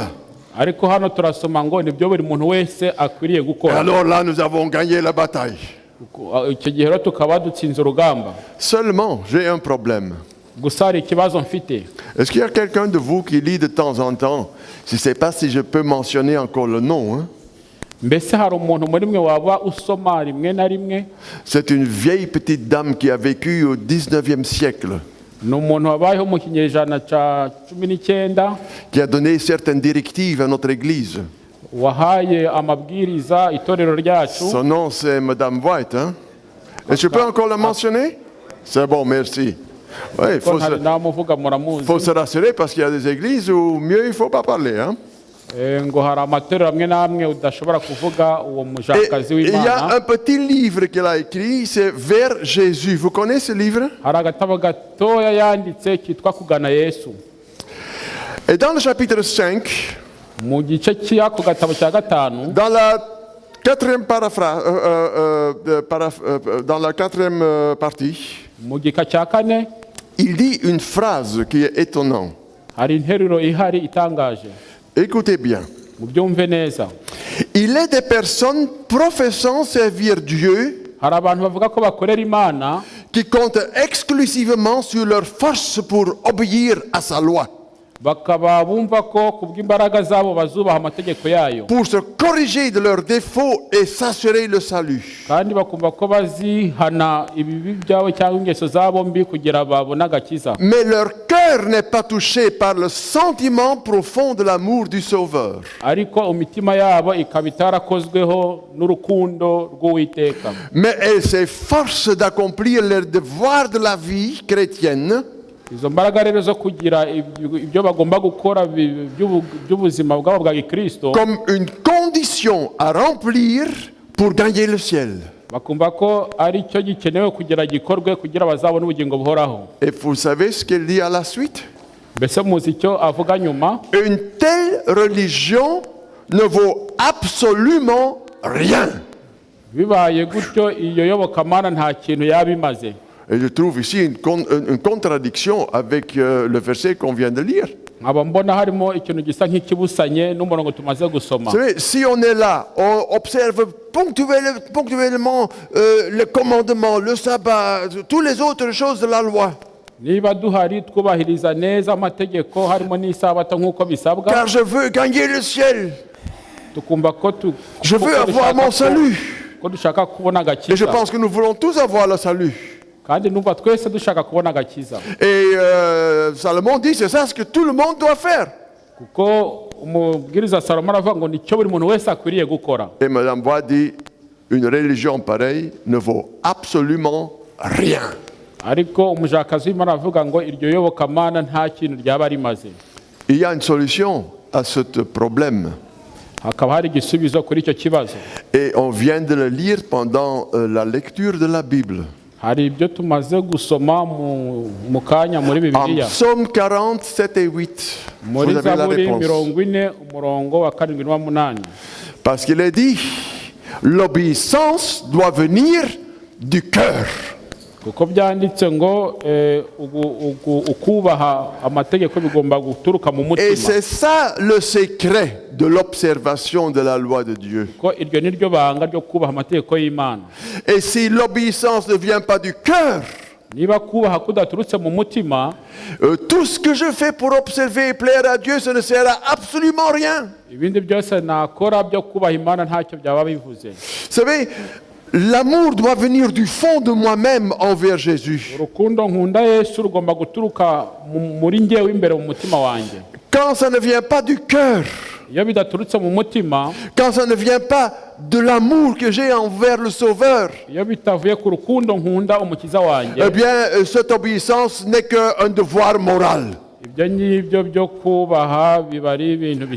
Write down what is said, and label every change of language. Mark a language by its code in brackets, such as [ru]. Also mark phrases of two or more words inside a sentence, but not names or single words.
[fr] Et alors là nous avons gagné la bataille. Seulement, j'ai un problème. Est-ce qu'il y a quelqu'un de vous qui lit de temps en temps? Je ne sais pas si je peux mentionner encore le nom. Hein? [rw] mbese hari umuntu muri mwe waba usoma rimwe na rimwe? [fr] C'est une vieille petite dame qui a vécu au 19e siècle, [rw] ni umuntu wabayeho mu kinyejana cya 19 [fr] qui a donné certaines directives à notre église. [rw] wahaye amabwiriza itorero ryacu. [fr] Son nom, c'est Madame White. Hein? Et je peux encore la mentionner? C'est bon, merci. Ouais, il [rw] ko [fr] faut, [rw] ntari namuvuga muramuzi. [fr] faut se rassurer parce qu'il y a des églises où mieux il ne faut pas parler. Hein? [rw] ngo hari amatorero amwe n'amwe udashobora kuvuga uwo [fr] Et [rw] mujakazi [fr] il y a [rw] w'Imana. [fr] un petit livre qu'elle a écrit, c'est Vers Jésus. Vous connaissez ce livre? [rw] hari agatabo gatoya yanditse kitwa kugana Yesu. [fr] Et dans le chapitre 5, [rw] mu gice cy'ako gatabo cya 5 [fr] dans la quatrième paraphrase, dans la quatrième partie, [rw] mu gika cya 4 [fr] il dit une phrase qui est étonnante. [rw] hari interuro ihari itangaje. [fr] Écoutez bien. [rw] mubyumve neza. [fr] Il est des personnes professant servir Dieu [rw] hari abantu bavuga ko bakorera Imana [fr] qui comptent exclusivement sur leur force pour obéir à sa loi, [rw] bakaba bumva ko kubw'imbaraga zabo bazubaha amategeko yayo, [fr] pour se corriger de leurs défauts et s'assurer le salut. [rw] kandi bakumva ko bazihana ibibi byabo cyangwa ingeso zabo mbi kugira babone agakiza. [fr] Mais leur cœur n'est pas touché par le sentiment profond de l'amour du Sauveur. [rw] ariko imitima yabo ikaba itarakozweho n'urukundo rw'Uwiteka. [fr] Mais elles s'efforcent d'accomplir leur devoir de la vie chrétienne [rw] izo mbaraga rero zo kugira ibyo bagomba gukora by'ubuzima bwabo bwa Gikristo [fr] comme une condition à remplir pour gagner le ciel. [rw] bakumva ko ari cyo gikenewe kugira gikorwe kugira bazabone ubugingo buhoraho. [fr] Et vous savez ce qu'elle dit à la suite? [rw] mbese muzi icyo avuga nyuma? [fr] Une telle religion ne vaut absolument rien. [rw] bibaye gutyo iyo yobokamana nta kintu yaba imaze. [fr] Et je trouve ici une contradiction avec le verset qu'on vient de lire. [rw] nkaba mbona harimo ikintu gisa nk'ikibusanye n'umurongo tumaze gusoma. [fr] Vous savez, si on est là, on observe ponctuellement le commandement, le sabbat, toutes les autres choses de la loi. [rw] niba duhari twubahiriza neza amategeko harimo n'isabato nk'uko bisabwa, [fr] Car je veux gagner le ciel. [rw] tukumva ko [fr] Je veux avoir mon salut. [rw] ko dushaka kubona [fr] Et je [rw] agakiza, [fr] pense que nous voulons tous avoir le salut. [rw] kandi numva twese dushaka kubona agakiza. [fr] Et Salomon dit, c'est ça ce que tout le monde doit faire. [rw] kuko umubwiriza Salomo aravuga ngo nicyo buri muntu wese akwiriye gukora. [fr] Et Madame Bois dit, une religion pareille ne vaut absolument rien. [rw] ariko umujakazi w'Imana aravuga ngo iryo yobokamana nta kintu ryaba rimaze. [fr] Il y a une solution à ce problème. [rw] hakaba hari igisubizo kuri icyo kibazo. [fr] Et on vient de le lire pendant la lecture de la Bible. [rw] hari ibyo tumaze gusoma mu kanya muri [fr] En [rw] Bibiliya. [fr] Psaume 40, 7 et 8. Vous [rw] muri [fr] avez la [rw] Zaburi [fr] réponse. [rw] 40 umurongo wa 7 n'uwa 8. [fr] Parce qu'il est dit, l'obéissance doit venir du cœur. [rw] kuko byanditse ngo ukubaha amategeko bigomba guturuka mu [fr] Et [rw] mutima. [fr] c'est ça le secret de l'observation de la loi de Dieu. [rw] ko iryo ni ryo banga ryo kubaha amategeko y'Imana. [fr] Et si l'obéissance ne vient pas du cœur, [rw] niba kubaha kudaturutse mu mutima, [fr] tout ce que je fais pour observer et plaire à Dieu, ça ne sert à absolument rien. [rw] ibindi byose nakora byo kubaha Imana ntacyo byaba bivuze. [fr] Vous savez, l'amour doit venir du fond de moi-même envers Jésus. [rw] urukundo nkunda Yesu rugomba guturuka muri njyewe imbere mu mutima wanjye. [fr] Quand ça ne vient pas du cœur, [rw] iyo bidaturutse mu mutima, [fr] quand ça ne vient pas de l'amour que j'ai envers le Sauveur, [rw] iyo bitavuye ku rukundo nkunda umukiza wanjye, [fr] eh bien, cette obéissance n'est qu'un devoir moral [rw] ibyo ngibyo byo kubaha biba ari ibintu [fr] et